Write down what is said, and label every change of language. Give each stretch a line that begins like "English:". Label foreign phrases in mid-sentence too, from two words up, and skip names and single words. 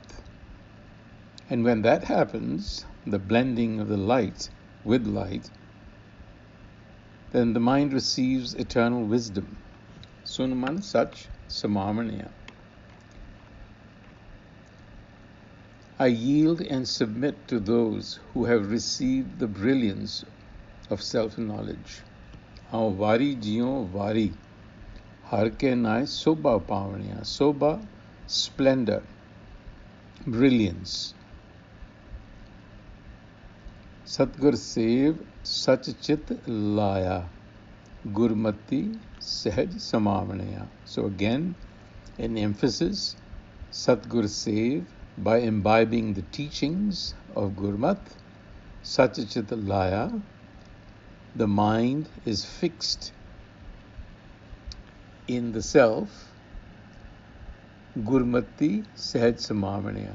English: And when that happens, the blending of the light with light, then the mind receives eternal wisdom.
Punjabi: ਸੁਣਮਨ ਸਚ ਸਮਾਵਣਿਆ.
English: I yield and submit to those who have received the brilliance of self-knowledge.
Punjabi: ਹਉ ਵਾਰੀ ਜੀਉ ਵਾਰੀ, ਹਰਿ ਕੇ ਨਾਇ ਸੋਭਾ ਪਾਵਣਿਆ.
English: Sobha, splendor, brilliance.
Punjabi: ਸਤਿਗੁਰ ਸੇਵਿ ਸਚੁ ਚਿਤੁ ਲਾਇਆ, ਗੁਰਮਤੀ ਸਹਜਿ ਸਮਾਵਣਿਆ.
English: So again, an emphasis,
Punjabi: ਸਤਿਗੁਰ ਸੇਵਿ,
English: by imbibing the teachings of Gurmat,
Punjabi: ਸਚਿਤ ਲਾਇਆ,
English: the mind is fixed in the self,
Punjabi: ਗੁਰਮਤੀ ਸਹਜਿ ਸਮਾਵਣਿਆ.